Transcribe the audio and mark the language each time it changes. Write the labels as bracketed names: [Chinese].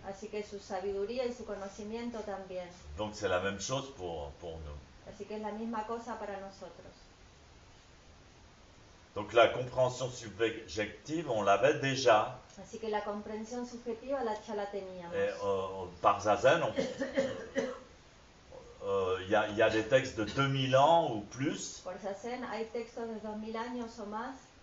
[Spanish] Así que su sabiduría y su conocimiento también. [French] Donc c'est la même chose pour nous. [Spanish] Así que es la misma cosa para nosotros. [French] Donc la compréhension subjective, on l'avait déjà. [Spanish] Así que la comprensión subjetiva ya la teníamos. [French] Et, par Zazen, y a des textes de 2000 ans ou plus [Spanish] Por Zazen hay textos de 2000 años o más